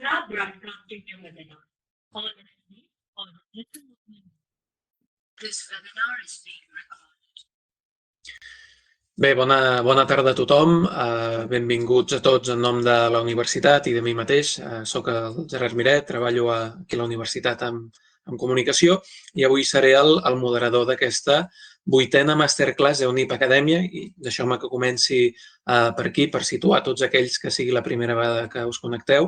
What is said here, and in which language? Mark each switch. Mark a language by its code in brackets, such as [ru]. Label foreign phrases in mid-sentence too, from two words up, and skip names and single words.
[en] broadcasting your webinar. Honestly, on this webinar is being recorded. [ca] Bé, bona tarda a tothom. Benvinguts a tots en nom de la universitat i de mi mateix. Soc el Gerard Miret, treballo aquí a la universitat en comunicació i avui seré el moderador d'aquesta 8a Masterclass d'Eunip Acadèmia i deixeu-me que comenci per aquí per situar tots aquells que sigui la primera vegada que us connecteu.